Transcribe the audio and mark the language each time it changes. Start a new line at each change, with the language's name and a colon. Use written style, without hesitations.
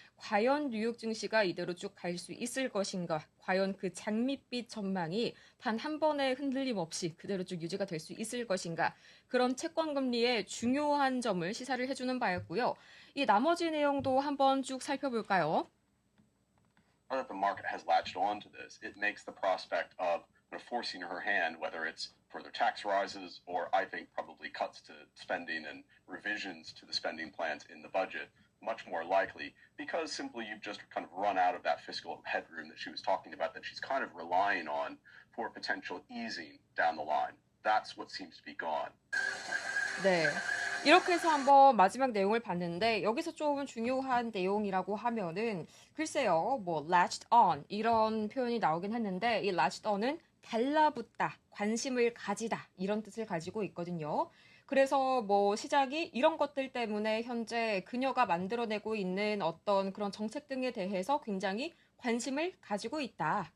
Korean: 과연 뉴욕 증시가 이대로 쭉 갈 수 있을 것인가? 과연 그 장밋빛 전망이 단 한 번의 흔들림 없이 그대로 쭉 유지가 될 수 있을 것인가? 그런 채권 금리의 중요한 점을 시사를 해주는 바였고요. 이 나머지 내용도 한번 쭉 살펴볼까요?
English: Now that the market has latched on to this, it makes the prospect of forcing her hand, whether it's further tax rises or I think probably cuts to spending and revisions to the spending plans in the budget, much more likely because simply you've just kind of run out of that fiscal headroom that she was talking about that she's kind of relying on for potential easing down the line. That's what seems to be gone.
Korean: 네. 이렇게 해서 한번 마지막 내용을 봤는데 여기서 좀 중요한 내용이라고 하면은 글쎄요, 뭐 latched on 이런 표현이 나오긴 했는데 이 latched on은 달라붙다, 관심을 가지다 이런 뜻을 가지고 있거든요. 그래서 뭐 시작이 이런 것들 때문에 현재 그녀가 만들어내고 있는 어떤 그런 정책 등에 대해서 굉장히 관심을 가지고 있다.